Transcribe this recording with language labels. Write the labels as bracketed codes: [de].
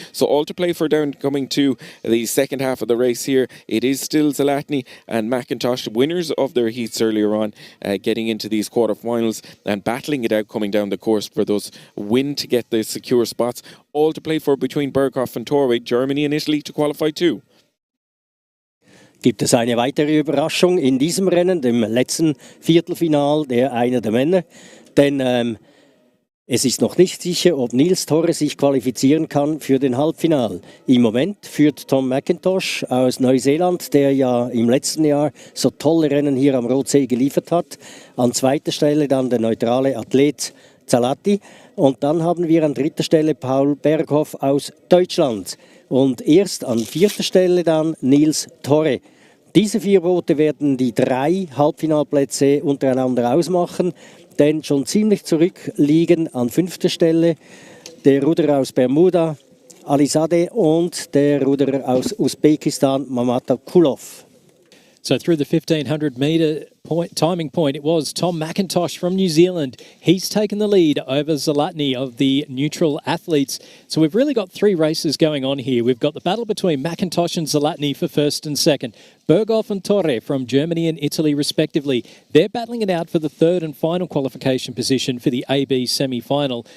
[en] So all to play for down coming to the second half of the race here. It is still Zalatny and McIntosh, winners of their heats earlier on, getting into these quarterfinals and battling it out coming down the course for those win to get the secure spots. All to play for between Berghoff and Torre, Germany and Italy to qualify too. [de] Gibt es eine weitere Überraschung in diesem Rennen, dem letzten Viertelfinal, einer der Männer. Denn Es ist noch nicht sicher, ob Niels Torre sich qualifizieren kann für den Halbfinal. Im Moment führt Tom McIntosh aus Neuseeland, der ja im letzten Jahr so tolle Rennen hier am Rotsee geliefert hat. An zweiter Stelle dann der neutrale Athlet Zalati. Und dann haben wir an dritter Stelle Paul Berghoff aus Deutschland. Und erst an vierter Stelle dann Niels Torre. Diese 4 Boote werden die 3 Halbfinalplätze untereinander ausmachen. Denn schon ziemlich zurückliegen an 5. Stelle der Ruderer aus Bermuda, Alizadeh, und der Ruderer aus Usbekistan, Mamatakulov. [en] So through the 1500 metre timing point, it was Tom McIntosh from New Zealand. He's taken the lead over Zlatny of the neutral athletes. So we've really got 3 races going on here. We've got the battle between McIntosh and Zlatny for first and second. Berghoff and Torre from Germany and Italy respectively. They're battling it out for the third and final qualification position for the AB semi-final.